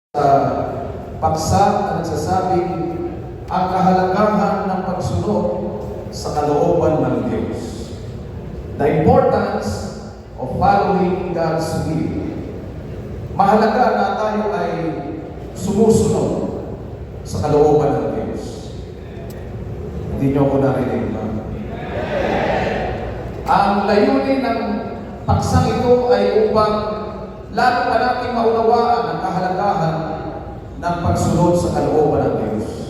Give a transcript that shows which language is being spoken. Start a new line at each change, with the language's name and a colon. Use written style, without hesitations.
Filipino: sa paksa na nagsasabing ang kahalagahan ng pagsunod sa kalooban ng Diyos.
English: The importance of following God's will.
Filipino: Mahalaga na tayo ay sumusunod sa kalooban ng Diyos. Hindi niyo ako narinig ba? Ang layunin ng paksang ito ay upang lalo pa natin maunawaan ang kahalagahan ng pagsunod sa kalooban ng Diyos.